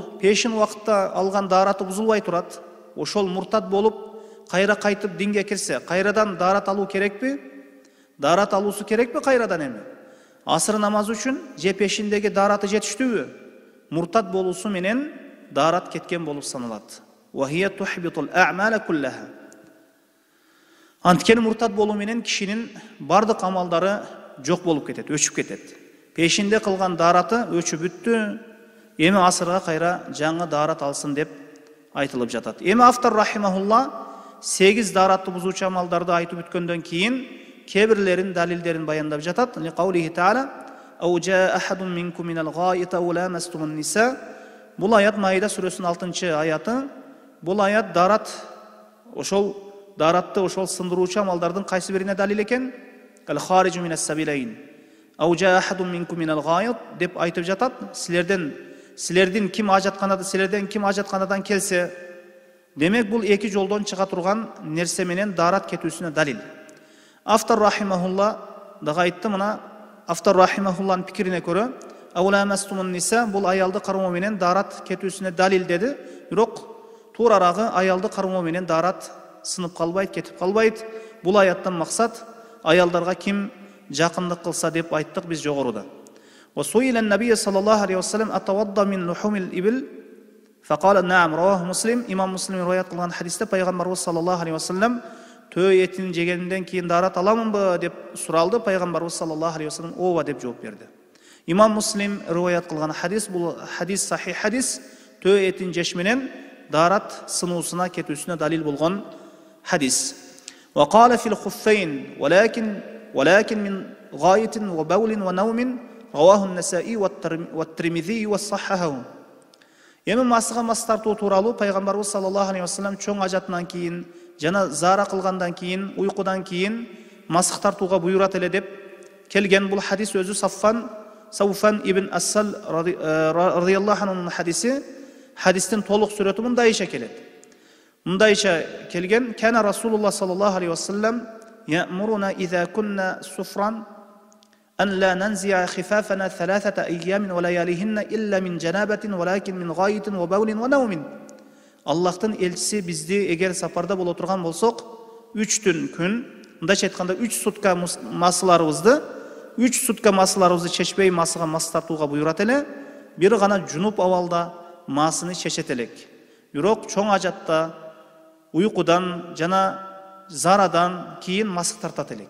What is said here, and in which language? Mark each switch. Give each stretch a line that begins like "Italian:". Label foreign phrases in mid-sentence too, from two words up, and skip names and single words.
Kyrgyz: Пешин убакытта алган дараты бузулбай турат. Ошол муртад болуп кайра кайтып динге кирсе, кайрадан дарат алуу керекпи? Дарат алуусу керекпи кайрадан эми? Асыр намазы үчүн же пешиндеги дараты жетиштүүбү? Муртад болуусу менен дарат кеткен болуп саналат.
Arabic: وهي تحبط الأعمال كلها.
Kyrgyz: Анткени муртад болуу менен кишинин бардык амалдары жок болуп кетет, өчүп кетет. Пешинде кылган дараты өчүп бүттү. Эми асырга кайра жаңы дарат алсын деп айтылып жатат. Эми автор рахимахулла 8 даратты бузуучу амалдарды айтып бүткөндөн кийин кебирлерин далилдерин баяндап жатат.
Arabic: لقوله تعالى: "أو جاء أحد منكم من الغائط أو لامستم النساء."
Kyrgyz: Бул аят Маида сүрөсүнүн 6-чы аяты. Бул аят даратты ошол сындыруучу амалдардын кайсы бирине далил экен?
Arabic: قال الخارج من السبيلين. أو جاء أحد منكم من الغائط
Kyrgyz: деп айтып жатат. Силерден ким ажатканадан келсе, демек бул эки жолдон чыга турган нерсе менен дарат кетүүсүнө далил. Автор рахимахулла дагы айтты, мына автор рахимахулланын пикирине көрө,
Arabic: "أو لامستم النساء"
Kyrgyz: бул аялды кармоо менен дарат кетүүсүнө далил деди. Бирок туурарагы аялды кармоо менен дарат сынып калбайт, кетип калбайт. Бул аяттан максат аялдарга ким жакындык кылса деп айттык биз жогоруда.
Arabic: وسئل النبي صلى الله عليه وسلم أتوضأ من لحوم الإبل فقال نعم رواه مسلم.
Kyrgyz: имам Муслим риwayat кылган хадисте пайгамбарыбыз
Arabic: صلى الله عليه وسلم
Kyrgyz: төө этин жегенден кийин дарат аламынбы деп суралды. Пайгамбарыбыз
Arabic: صلى الله عليه وسلم
Kyrgyz: ооба деп жооп берди. имам Муслим риwayat кылган хадис, бул хадис сахих хадис, төө этин жеш менен дарат сынуусуна кетүүсүнө далил болгон хадис.
Arabic: وقال في الخفين ولكن من غائط وبول ونوم رواه النسائي والترمذي وصححه.
Kyrgyz: Эми масыга мас тартуу тууралуу пайгамбарыбыз
Arabic: صلى الله عليه وسلم
Kyrgyz: чоң ажатынан кийин жана зара кылгандан кийин, уйкудан кийин масык тартууга буйрат эле деп келген. Бул хадис өзү Сауфан ибн Ассал
Arabic: رضي الله عنه
Kyrgyz: хадиси. Хадистин толук сүрөтү мындайча келет. Мындайча келген:
Arabic: "كان رسول الله صلى الله عليه وسلم يأمرنا إذا كنا سفرا أن لا ننزع خفافنا 3 أيام ولياليهن إلا من جنابة ولكن من غائط وبول ونوم.
Kyrgyz: Аллахтың елчisi bizdi егер сапарда боло турган болсок 3 күн, мындайча айтканда 3 сутка масыларыбызды, 3 сутка масыларыбызды чечпей масыга мас тартууга буйрат эле, бир гана жунуп абалда масыны чечет элек. Бирок чоң ажатта уйкудан жана зарадан кийин масык тартат элек.